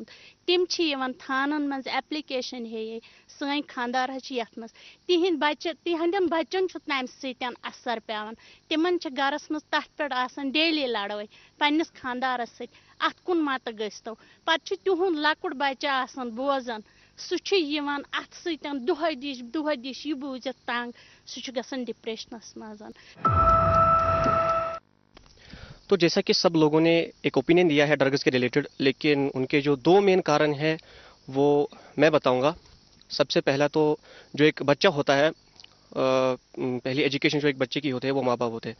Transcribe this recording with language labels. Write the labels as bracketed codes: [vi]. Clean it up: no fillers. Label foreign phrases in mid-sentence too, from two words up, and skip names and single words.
[ks] तिम छ यवन थानन मज एप्लीकेशन हे सन खानदार छ यथ मज तिहिंद बच्चे तिहंदन बच्चन छ तम सतन असर पेवन। तिमन छ गरस मज तथ पे आसान डेली लड़ाई पन्निस खानदारस सत, अत कुन मत गस्तो। पत छ तिहुंद लकुट बच्चा आसान बोजन, सु छ यवन अत सतन दुह दिश यह बूझित तंग, सु छ गसन डिप्रेशनस मज। [hi] तो जैसा कि सब लोगों ने एक ओपिनियन दिया है ड्रग्स के रिलेटेड, लेकिन उनके जो दो मेन कारण हैं वो मैं बताऊंगा। सबसे पहला तो जो एक बच्चा होता है, पहली एजुकेशन जो एक बच्चे की होती है वो माँ बाप होते हैं।